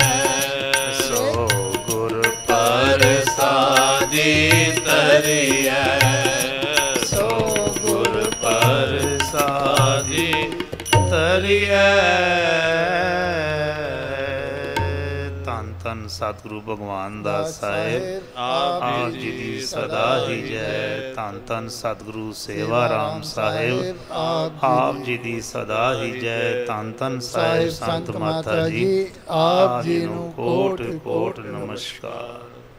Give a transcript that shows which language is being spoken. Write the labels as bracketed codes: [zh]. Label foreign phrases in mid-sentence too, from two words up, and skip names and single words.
[pa] ਸੋ ਗੁਰ ਪ੍ਰਸਾਦੀ ਤਰਿਏ, ਸੋ ਗੁਰ ਪ੍ਰਸਾਦੀ ਤਰਿਏ। ਧੰਨ ਧੰਨ ਧੰਨ ਸਤਿਗੁਰੂ ਭਗਵਾਨ ਦਾਸ ਸਾਹਿਬ ਆਪ ਜੀ ਦੀ ਸਦਾ ਹੀ ਜੈ। ਧੰਨ ਧੰਨ ਸਤਿਗੁਰੂ ਸੇਵਾ ਰਾਮ ਸਾਹਿਬ ਆਪ ਜੀ ਦੀ ਸਦਾ ਹੀ ਜੈ। ਧੰਨ ਧੰਨ ਸਾਹਿਬ ਸੰਤ ਮਾਤਾ ਜੀ ਆਪ ਜੀ ਨੂੰ ਕੋਟ ਕੋਟ ਨਮਸਕਾਰ।